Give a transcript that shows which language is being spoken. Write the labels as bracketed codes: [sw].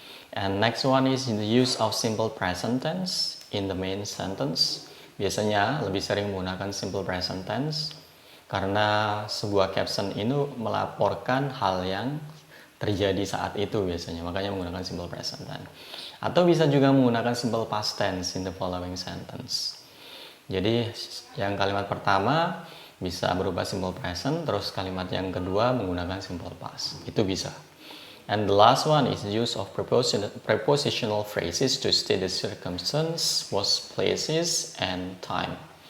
[en] And next one is the use of simple present tense in the main sentence. [id] Biasanya lebih sering menggunakan simple present tense karena sebuah caption itu melaporkan hal yang terjadi saat itu biasanya, makanya menggunakan simple present tense. Atau bisa juga menggunakan [en] simple past tense in the following sentence. [id] Jadi yang kalimat pertama bisa berupa simple present, terus kalimat yang kedua menggunakan simple past. Itu bisa. [en] And the last one is the use of prepositional phrases to state the circumstance, was, places, and time.